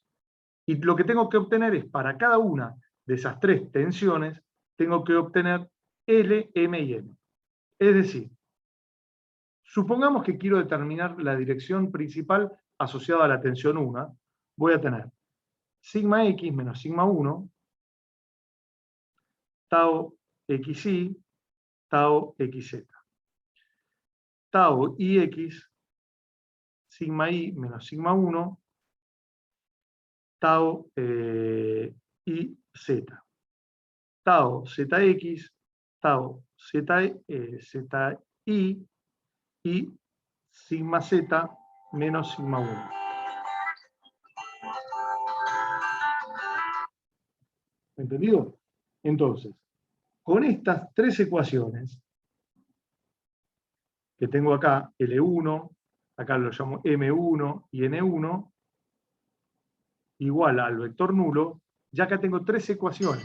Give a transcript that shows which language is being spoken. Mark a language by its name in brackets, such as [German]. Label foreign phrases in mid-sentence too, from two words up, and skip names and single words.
[Spanish] Y lo que tengo que obtener es, para cada una de esas tres tensiones, tengo que obtener L, M y N. Es decir, supongamos que quiero determinar la dirección principal asociada a la tensión 1, voy a tener sigma x menos sigma 1, tau xy, tau xz. Tau ix, sigma y menos sigma 1, tau y z. Tau zx, tau zi y sigma z menos sigma 1. ¿Entendido? Entonces, con estas tres ecuaciones que tengo acá, L1, acá lo llamo M1 y N1, igual al vector nulo, ya acá tengo tres ecuaciones.